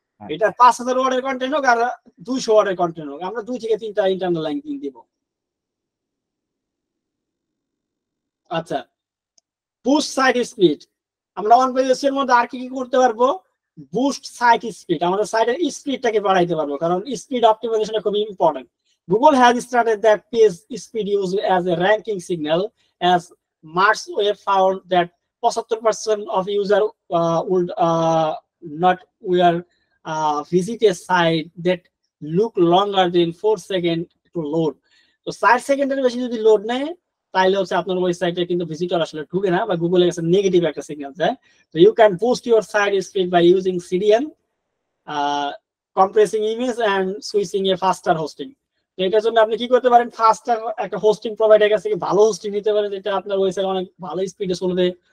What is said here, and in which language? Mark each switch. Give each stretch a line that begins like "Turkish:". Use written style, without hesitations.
Bangla: এটা 5000 ওয়ার্ডের কন্টেন্ট হোক আর 200 ওয়ার্ডের কন্টেন্ট হোক, আমরা 2 থেকে 3টা ইন্টারনাল লিঙ্কিং দিব। আচ্ছা, বুস্ট সাইট স্পিড, আমরা অন পেজের মধ্যে আর কি কি করতে পারবো? বুস্ট সাইট স্পিড, আমাদের সাইটের স্পিডটাকে বাড়াইতে পারবো, কারণ স্পিড অপটিমাইজেশন খুব important.
English: Google has started that page speed use as a ranking signal, as Mars Web found that 75% of user would not will visit a site that look longer than 4 seconds to load.
Bangla: তো 4 সেকেন্ডের বেশি যদি load নেয় তাহলে হচ্ছে আপনার ওয়েবসাইটে কিন্তু ভিজিটর আসলে ঢুকে না, বা গুগলের কাছে নেগেটিভ একটা সিগন্যাল যায়।
English: তো you can boost your site speed by using CDN, compressing image and switching a faster hosting।
Bangla: এটার জন্য আপনি কি করতে পারেন? ফাস্টার একটা হোস্টিং প্রোভাইডার কাছ থেকে ভালো হোস্টিং নিতে পারেন, যেটা আপনার ওয়েবসাইট অনেক ভালো স্পিডে চলবে।